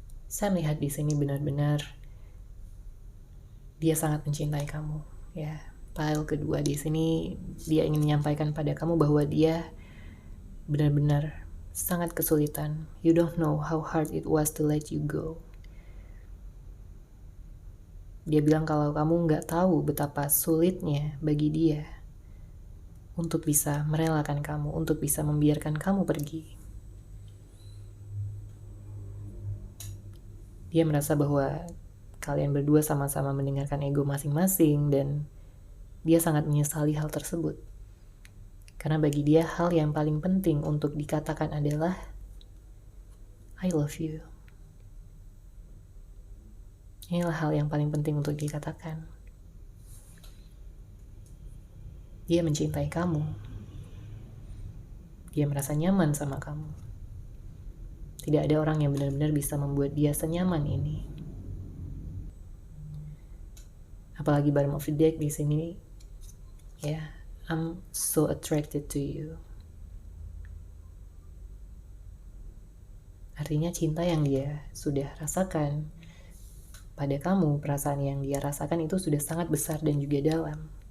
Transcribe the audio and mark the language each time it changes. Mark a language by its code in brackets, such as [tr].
[id] Saya melihat di sini benar-benar dia sangat mencintai kamu, ya. Pile kedua di sini dia ingin menyampaikan pada kamu bahwa dia benar-benar sangat kesulitan. [en] You don't know how hard it was to let you go. [id] Dia bilang kalau kamu nggak tahu betapa sulitnya bagi dia untuk bisa merelakan kamu, untuk bisa membiarkan kamu pergi. Dia merasa bahwa kalian berdua sama-sama mendengarkan ego masing-masing dan dia sangat menyesali hal tersebut. Karena bagi dia hal yang paling penting untuk dikatakan adalah [en] I love you. [id] Inilah hal yang paling penting untuk dikatakan. Dia mencintai kamu. Dia merasa nyaman sama kamu. Tidak ada orang yang benar-benar bisa membuat dia senyaman ini. Apalagi [en] bottom of the deck [id] di sini, ya, [en] I'm so attracted to you. [id] Artinya cinta yang dia sudah rasakan pada kamu, perasaan yang dia rasakan itu sudah sangat besar dan juga dalam.